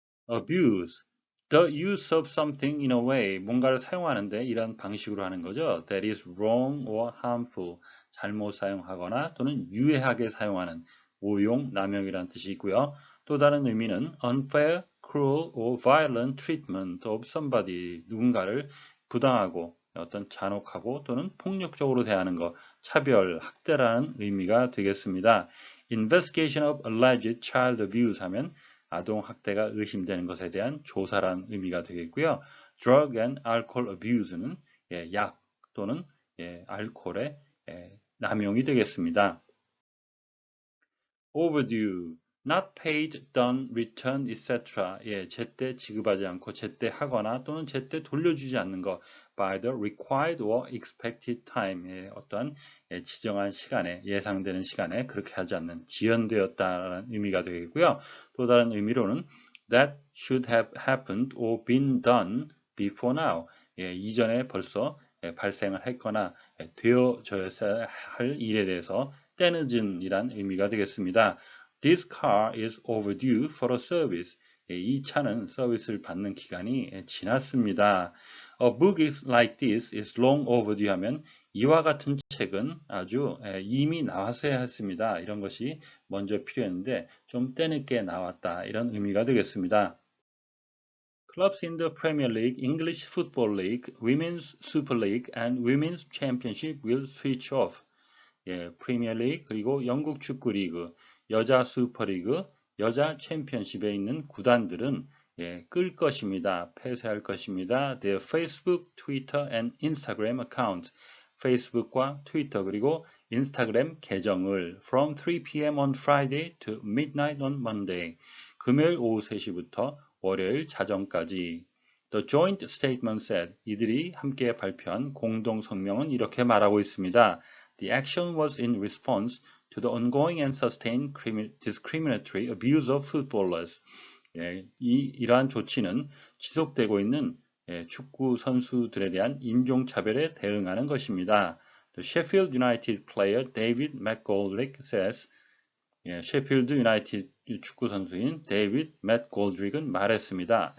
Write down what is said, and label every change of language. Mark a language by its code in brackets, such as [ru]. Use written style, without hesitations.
[en] abuse, the use of something in a way, [ko] 뭔가를 사용하는데 이런 방식으로 하는 거죠. [en] that is wrong or harmful, [ko] 잘못 사용하거나 또는 유해하게 사용하는 오용, 남용이라는 뜻이 있고요. 또 다른 의미는 [en] unfair, cruel or violent treatment of somebody, [ko] 누군가를 부당하고 어떤 잔혹하고 또는 폭력적으로 대하는 것, 차별, 학대라는 의미가 되겠습니다. [en] investigation of alleged child abuse [ko] 하면 아동 학대가 의심되는 것에 대한 조사라는 의미가 되겠고요. [en] drug and alcohol abuse [ko] 는 예, 약 또는 예, 알코올의 남용이 되겠습니다. [en] overdue, not paid, done, returned, etc. [ko] 예, 제때 지급하지 않고 제때 하거나 또는 제때 돌려주지 않는 것 [en] by the required or expected time, [ko] 예, 어떠한 예, 지정한 시간에 예상되는 시간에 그렇게 하지 않는 지연되었다라는 의미가 되겠고요. 또 다른 의미로는 [en] that should have happened or been done before now, [ko] 예, 이전에 벌써 예, 발생을 했거나 예, 되어져야 할 일에 대해서 때늦은이란 의미가 되겠습니다. [en] This car is overdue for a service. [ko] 예, 이 차는 서비스를 받는 기간이 예, 지났습니다. [en] A book is like this is long overdue [ko] 하면 이와 같은 책은 아주 이미 나왔어야 했습니다. 이런 것이 먼저 필요했는데 좀 때늦게 나왔다. 이런 의미가 되겠습니다. [en] Clubs in the Premier League, English Football League, Women's Super League and Women's Championship will switch off. [ko] 예, 프리미어 리그 그리고 영국 축구 리그, 여자 슈퍼리그, 여자 챔피언십에 있는 구단들은 예, 끌 것입니다. 폐쇄할 것입니다. [en] Their Facebook, Twitter and Instagram account, [ko] 페이스북과 트위터 그리고 인스타그램 계정을 [en] from 3 p.m. on Friday to midnight on Monday, [ko] 금요일 오후 3시부터 월요일 자정까지. [en] The joint statement said, [ko] 이들이 함께 발표한 공동 성명은 이렇게 말하고 있습니다. [en] The action was in response to the ongoing and sustained discriminatory abuse of footballers. [ko] 예, 이러한 조치는 지속되고 있는 축구 선수들에 대한 인종차별에 대응하는 것입니다. [en] The Sheffield United player David McGoldrick says, [ko] 예, 셰필드 유나이티드 축구 선수인 데이비드 맥골드릭은 말했습니다.